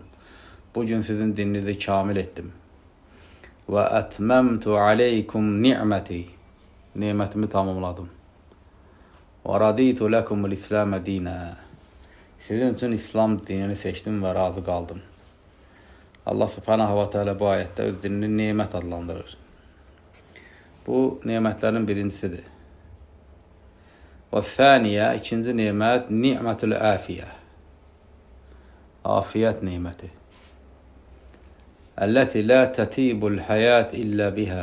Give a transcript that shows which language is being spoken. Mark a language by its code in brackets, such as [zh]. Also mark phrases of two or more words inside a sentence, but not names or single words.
[az] Bugün sizin dininizi kamil etdim. [ar] وأتممت عليكم نعمتي. [az] Nimətimi tamamladım. [ar] ورضيت لكم الإسلام دينا. [az] Sizin üçün İslam dinini seçdim və razı qaldım. [ar] الله سبحانه وتعالى [az] bu ayətdə öz dinini nimət adlandırır. Bu nimətlərin birincisidir. [ar] والثانية, [az] ikinci nimət, [ar] نعمة العافية. [az] Afiyət niməti. [ar] التي لا تطيب الحياة إلا بها.